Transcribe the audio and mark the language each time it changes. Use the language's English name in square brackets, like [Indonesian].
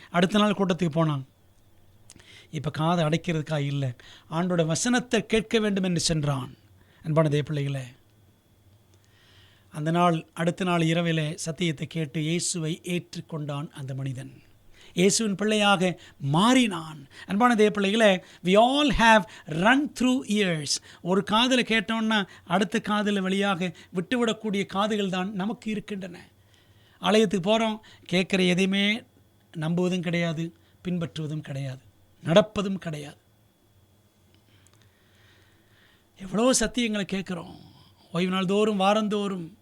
[Tamil] அடுத்த நாள் கூட்டத்துக்கு போனான். இப்போ காதை அடைக்கிறதுக்காக இல்லை, ஆண்டோட வசனத்தை கேட்க வேண்டும் என்று சென்றான். அன்பான தேவ பிள்ளைகளே, அந்த நாள் அடுத்த நாள் இரவிலே சத்தியத்தை கேட்டு இயேசுவை ஏற்றுக்கொண்டான். அந்த மனிதன் இயேசுவின் பிள்ளையாக மாறினான். அன்பான தேவ பிள்ளைகளே, [English] we all have run through ears. [Tamil] ஒரு காதில் கேட்டோன்னா அடுத்த காதில் வழியாக விட்டுவிடக்கூடிய காதுகள் தான் நமக்கு இருக்கின்றன. ஆலயத்துக்கு போகிறோம், கேட்குற எதையுமே நம்புவதும் கிடையாது, பின்பற்றுவதும் கிடையாது, நடப்பதும் கிடையாது. எவ்வளோ சத்தியங்களை கேட்குறோம் ஓய்வு நாள் தோறும் வாரந்தோறும்.